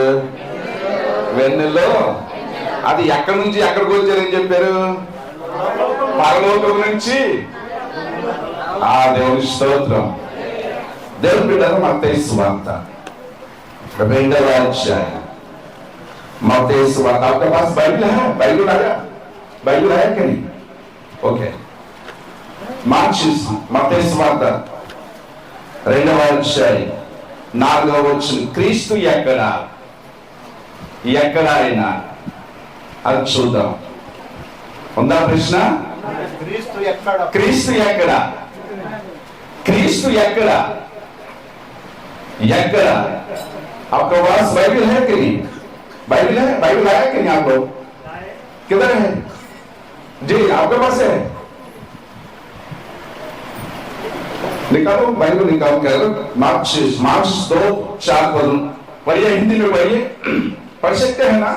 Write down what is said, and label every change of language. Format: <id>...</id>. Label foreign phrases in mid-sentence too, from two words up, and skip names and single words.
<te>వెన్నెల్లో. అది ఎక్కడి నుంచి ఎక్కడికి వచ్చారని చెప్పారు? పరలోకం నుంచి. ఆ దేవుని స్తోత్రం. దేవుని బిడ్డలు మత్తయి సువార్త 2వ అధ్యాయం.</te> <hi>मत्ती सुसमाचार आपके पास बाइबल है? बाइबल है कि नहीं? ओके. मत्ती सुसमाचार</hi> <te>2వ అధ్యాయం 4వ వచనం. క్రీస్తు ఎక్కడ ఆయన అది చూద్దాం. ఉందా ప్రశ్న? క్రీస్తు ఎక్కడ?</te> <hi>आपके पास बाइबल है कि नहीं? बाइबल है कि नहीं? आपको किधर है जी? आपके पास है? निकालो बाइबल, निकालो। कह मार्क्स 2:4 पढ़िए, हिंदी में पढ़िए, पढ़ सकते हैं ना?</hi>